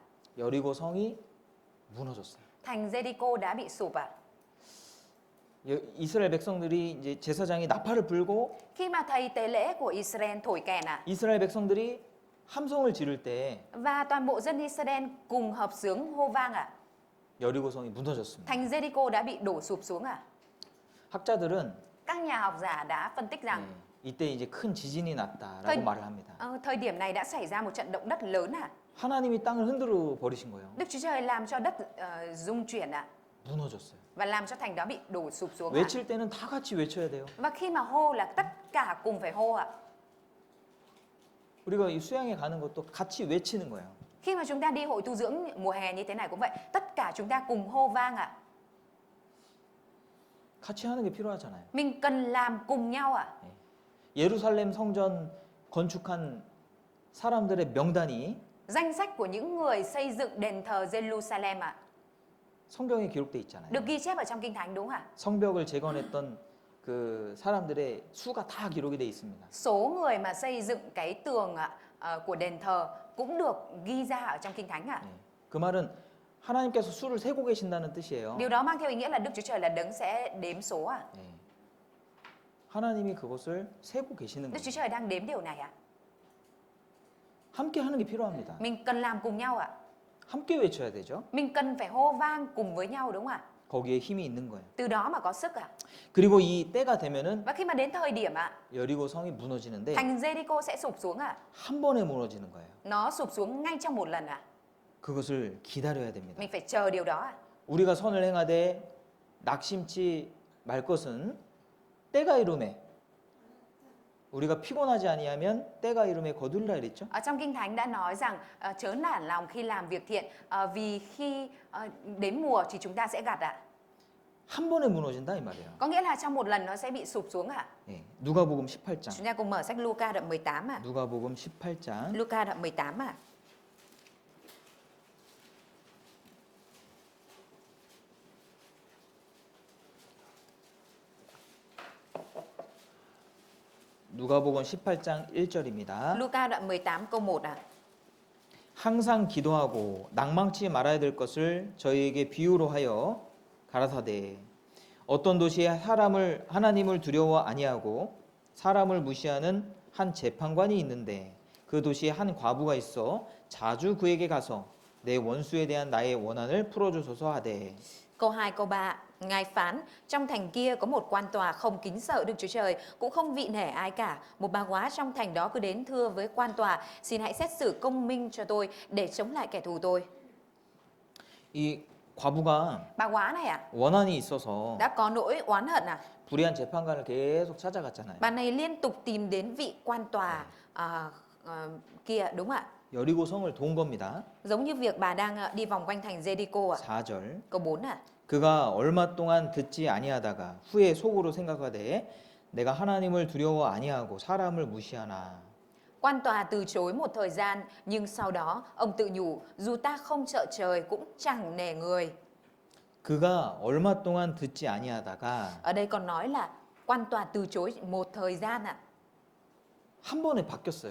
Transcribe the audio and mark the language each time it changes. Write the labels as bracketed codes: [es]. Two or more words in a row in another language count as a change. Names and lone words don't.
[ko] 여리고 성이 무너졌어요. [vi] thành Jericho đã bị sụp ạ. [ko] 이스라엘 백성들이 이제 제사장이 나팔을 불고 [vi] Khi mà thầy tế lễ của Israel thổi kèn [ko] 이스라엘 백성들이 함성을 지를 때 [vi] và toàn bộ dân Israel cùng hợp xướng hô vang [ko] 여리고성이 무너졌습니다. [vi] thành Jericho đã bị đổ sụp xuống [ko] 학자들은 [vi] Các nhà học giả đã phân tích rằng [ko] 이때 이제 큰 지진이 났다라고 [vi] thời, [ko] 말을 합니다. [vi] thời điểm này đã xảy ra một trận động đất lớn [ko] 하나님이 땅을 흔들어 버리신 거예요. [vi] Đức Chúa Trời làm cho đất rung chuyển [ko] 무너졌어요. [vi] và làm cho thành đó bị đổ sụp xuống [ko] 외칠 때는 다 같이 외쳐야 돼요. [vi] Và khi mà hô là tất cả cùng phải hô [ko] 우리가 이 수양에 가는 것도 같이 외치는 거예요. [vi] Khi mà chúng ta đi hội tu dưỡng mùa hè như thế này cũng vậy, tất cả chúng ta cùng hô vang [ko] 같이 하는 게 필요하잖아요. [vi] Mình cần làm cùng nhau [ko] 예루살렘 성전 건축한 사람들의 명단이 [vi] Danh sách của những người xây dựng đền thờ Jerusalem [ko] 성경에 기록돼 있잖아요. [vi] được ghi chép ở trong Kinh Thánh đúng không [ko] 성벽을 재건했던 그 사람들의 수가 다 기록이 돼 있습니다. [vi] Số người mà xây dựng cái tường của đền thờ cũng được ghi ra ở trong Kinh Thánh [ko] 그 말은 하나님께서 수를 세고 계신다는 뜻이에요. [vi] Điều đó mang theo ý nghĩa là Đức Chúa Trời là đấng sẽ đếm số [ko] 하나님이 그것을 세고 계시는 [vi] Đức Chúa [ko] 거예요. [vi] Trời đang đếm điều này [ko] 함께 하는 게 필요합니다. [vi] Mình cần làm cùng nhau [ko] 함께 외쳐야 되죠. [vi] Mình cần phải hô vang cùng với nhau đúng không [ko] 거기에 힘이 있는 거예요. [vi] Từ đó mà có sức [ko] 그리고 이 때가 되면은 [vi] Và khi mà đến thời điểm [ko] 여리고 성이 무너지는데 [vi] thành Jericho sẽ sụp xuống [ko] 한 번에 무너지는 거예요. [vi] Nó sụp xuống ngay trong một lần [ko] 그것을 기다려야 됩니다. [vi] Mình phải chờ điều đó [ko] 우리가 선을 행하되 낙심치 말 것은 때가 이름에 우리가 피곤하지 아니하면 때가 이름에 거둘라 그랬죠? [vi] Ở trong Kinh Thánh đã nói rằng chớ nản lòng khi làm việc thiện vì khi đến mùa thì chúng ta sẽ gặt [ko] 한 번에 무너진다 이 말이에요. [vi] Có nghĩa là trong một lần nó sẽ bị sụp xuống [ko] 예, 누가복음 18장. [vi] Chúng ta cùng mở sách Luca đoạn 18 [ko] 누가복음 18장. [vi] Luca đoạn 18 [ko] 누가복음 18장 1절입니다. [vi] Luca đoạn 18 câu 1 [ko] 항상 기도하고 낭망치 말아야 될 것을 저희에게 비유로 하여 가라사대 어떤 도시에 하나님을 두려워 아니하고 사람을 무시하는 한 재판관이 있는데 그 도시에 한 과부가 있어 자주 그에게 가서 내 원수에 대한 나의 원한을 풀어주소서 하되. [vi] Câu 2 câu 3 Ngài phán, trong thành kia có một quan tòa không kính sợ Đức Chúa Trời, cũng không vị nể ai cả. Một bà góa trong thành đó cứ đến thưa với quan tòa, xin hãy xét xử công minh cho tôi để chống lại kẻ thù tôi. [ko] 이 과부가 [vi] Bà góa này [ko] 원한이 있어서 [vi] đã có nỗi oán hận [ko] 불의한 재판관을 계속 찾아갔잖아요. [vi] Bà này liên tục tìm đến vị quan tòa kia đúng ạ. [ko] 여리고 성을 돈 겁니다. [vi] Giống như việc bà đang đi vòng quanh thành Jericho [ko] 4절. [vi] Câu 4 [ko] 그가 얼마 동안 듣지 아니하다가 후에 속으로 생각하되 내가 하나님을 두려워 아니하고 사람을 무시하나. [vi] Quan tòa từ chối một thời gian, nhưng sau đó ông tự nhủ, dù ta không sợ trời cũng chẳng nể người. [ko] 그가 얼마 동안 듣지 아니하다가 [vi] Ở đây còn nói là quan tòa từ chối một thời gian [ko] 한 번에 바뀌었어요.